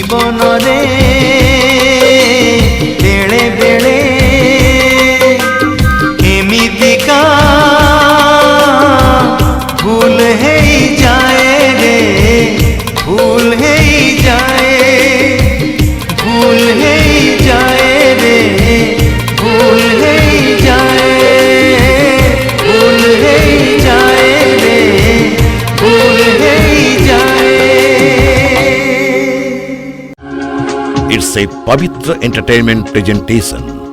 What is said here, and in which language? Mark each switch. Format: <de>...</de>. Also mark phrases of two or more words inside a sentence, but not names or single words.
<or>ଜୀବନରେ ବେଳେ ବେଳେ ଏମିତିକା ଭୁଲ ହେଇଯାଏ ରେ, ଭୁଲ ହେଇଯାଏ, ଭୁଲ ହେଇଯାଏ ରେ,</or> <bn>ভুল হয়ে যায়, ভুল হয়ে যায় রে, ভুল হয়ে যায়।</bn> <en>It's a Pavitra Entertainment presentation.</en>